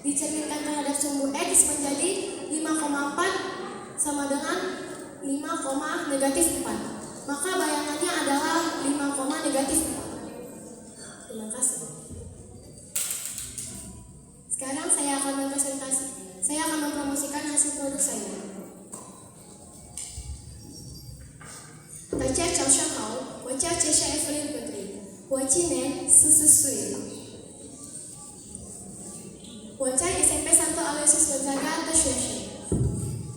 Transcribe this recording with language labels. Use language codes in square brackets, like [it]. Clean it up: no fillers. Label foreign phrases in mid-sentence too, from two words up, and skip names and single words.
[id] Dicerminkan terhadap sumbu X menjadi 5,4 sama dengan 5, negatif 4. Maka bayangannya adalah 5, negatif 4. Terima kasih. Sekarang saya akan mempromosikan hasil produk saya. [zh] 大家早上好，我叫杰莎 Evelyn Putri，我今年44岁了。我在 SMP 1 Aloysius Gonzaga 的学生。